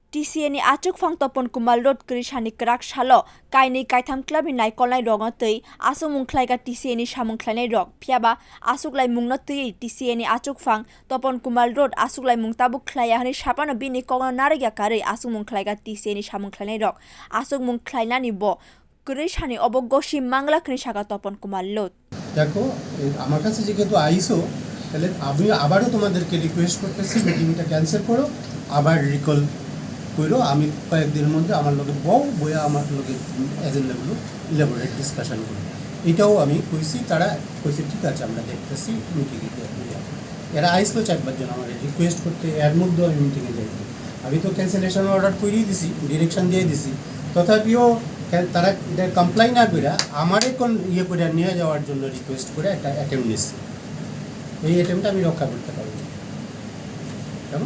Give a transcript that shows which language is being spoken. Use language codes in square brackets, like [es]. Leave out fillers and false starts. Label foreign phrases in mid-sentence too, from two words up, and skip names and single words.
[trp] T.C.A ni achugphang Tapan lodh krishani kwrak salo kaini kaitham club ni kwlainai tei samwng khwlai T.C.A ni samwng nairok phiya achuglaimung tei T.C.A ni achugphang Tapan lodh achuglaimung tabuk khwlai hani sapano bini kogno nairok kari samwng khwlai T.C.A ni samwng nairok achugmung khwlainani bo krishani oboggosi mangla krishaka Tapan lodh [bn] দেখো আমার কাছে যেহেতু আইসো তাহলে আমি আবারও তোমাদেরকে রিকোয়েস্ট করতেছি মিটিংটা ক্যান্সেল করো আবার রিকল করো আমি কয়েকদিনের মধ্যে আমার লোকে বইয়া আমার লোকে এজেন্ডাগুলো [en] elaborate discussion [bn] করি এটাও আমি কইছি তারা কইছে ঠিক আছে আমরা দেখতেছি মিটিংয়ে এরা আইসলো চারবার জন আমার রিকোয়েস্ট করতে এর মধ্যেও আমি মিটিংয়ে যাই আমি তো [en] cancellation order [bn] করেই দিছি ডিরেকশন দিয়ে দিছি তথাপিও তারা এটা কমপ্লাই না করে আমারে কোন ইয়ে করে নিয়ে যাওয়ার জন্য রিকোয়েস্ট করে একটা অ্যাটেম্প নিচ্ছি এই অ্যাটেম্পটা আমি রক্ষা করতে পারি কেমন